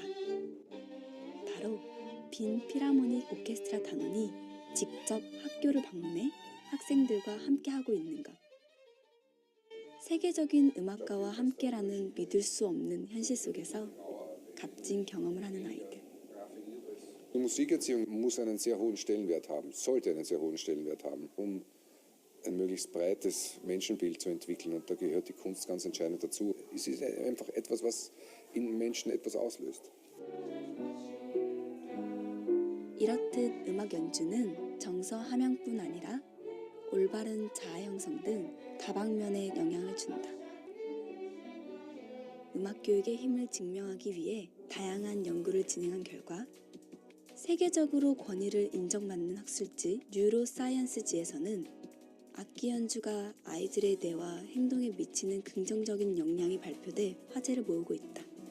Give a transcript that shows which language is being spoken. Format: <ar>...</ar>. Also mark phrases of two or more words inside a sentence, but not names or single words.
<ko>바로 빈 필하모닉 오케스트라 단원이 직접 학교를 방문해 학생들과 함께하고 있는 것. 세계적인 음악가와 함께라는 믿을 수 없는 현실 속에서 값진 경험을 하는 아이들.</ko> <de>Die Musikerziehung muss einen sehr hohen Stellenwert haben, sollte einen sehr hohen Stellenwert haben, um ein möglichst breites Menschenbild zu entwickeln. Und da gehört die Kunst ganz entscheidend dazu. Es ist einfach etwas, was in Menschen etwas auslöst.</de> <ko>이렇듯 음악 연주는 정서 함양뿐 아니라 올바른 자아 형성 등 다방면에 영향을 준다. 음악 교육의 힘을 증명하기 위해 다양한 연구를 진행한 결과 세계적으로 권위를 인정받는 학술지 뉴로사이언스지에서는 악기 연주가 아이들의 뇌와 행동에 미치는 긍정적인 영향이 발표돼 화제를 모으고 있다.</ko>